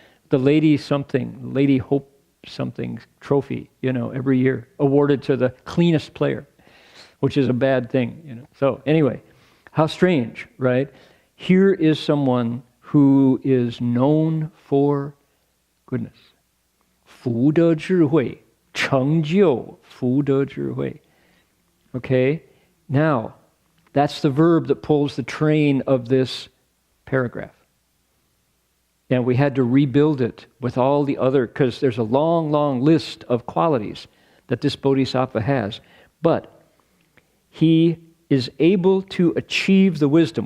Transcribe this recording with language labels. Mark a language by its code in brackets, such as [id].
[en] The Lady Hope something trophy, every year, awarded to the cleanest player, which is a bad thing, So anyway, how strange, right? Here is someone who is known for goodness. [zh] 福德智慧，成就福德智慧. [en] Okay? Now, that's the verb that pulls the train of this paragraph. And we had to rebuild it with all the other, because there's a long, long list of qualities that this Bodhisattva has. But he is able to achieve the wisdom.